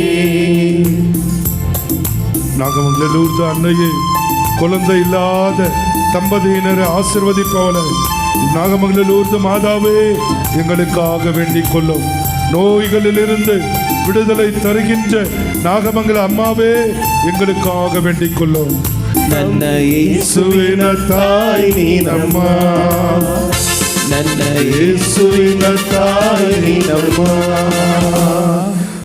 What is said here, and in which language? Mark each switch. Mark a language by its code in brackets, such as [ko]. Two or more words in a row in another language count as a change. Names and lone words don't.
[ta] நாகமங்கலூர்ந்த அன்னையே, குழந்தை இல்லாத தம்பதியினரை ஆசிர்வதிப்பவளே, நாகமங்கலூர்ந்த மாதாவே எங்களுக்காக வேண்டிக் கொள்ளும். நோய்களிலிருந்து விடுதலை தருகின்ற நாகமங்கல அம்மாவே எங்களுக்காக வேண்டிக் கொள்ளும். [kn] ನನ್ನ ಯೇಸುವಿನ ತಾಯಿ ನೀನಮ್ಮ, ನನ್ನ ಯೇಸುವಿನ ತಾಯಿ ನೀನಮ್ಮ,